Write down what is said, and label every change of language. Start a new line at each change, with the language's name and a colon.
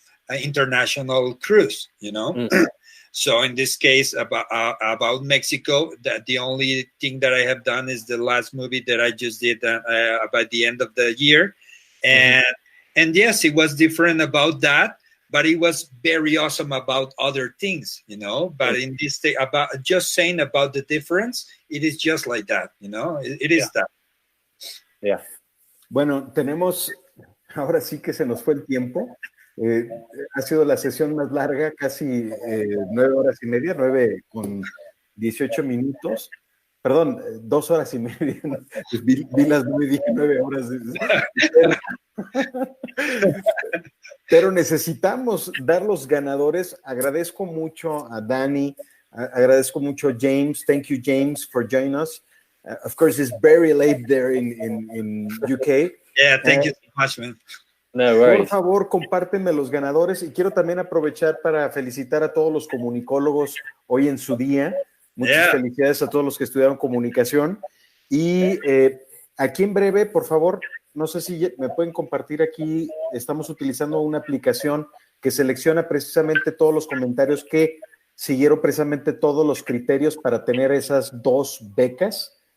English: international cruise, you know. So in this case, about Mexico, that the only thing that I have done is the last movie that I just did by the end of the year, and yes, it was different about that, but it was very awesome about other things, you know. But in this thing, about just saying about the difference, it is just like that, you know. It is that. Yeah.
Spanish: Bueno, tenemos, ahora sí que se nos fue el tiempo. Ha sido la sesión más larga, casi 9 horas y media, 9 con 18 minutos. Perdón, 2 horas y media. Vi las 9 y dije 9 horas. Pero necesitamos dar los ganadores. Agradezco mucho a Dani, agradezco mucho a James.
English: Thank you, James, for joining us. Of course, it's very late there in UK. Yeah, thank you so much, man. No worries.
Spanish: Por favor, compártenme los ganadores y quiero también aprovechar para felicitar a todos los comunicólogos hoy en su día. Muchas felicidades a todos los que estudiaron comunicación. Y aquí en breve, por favor, no sé si me pueden compartir aquí, estamos utilizando una aplicación que selecciona precisamente todos los comentarios que siguieron precisamente todos los criterios para tener esas 2 becas.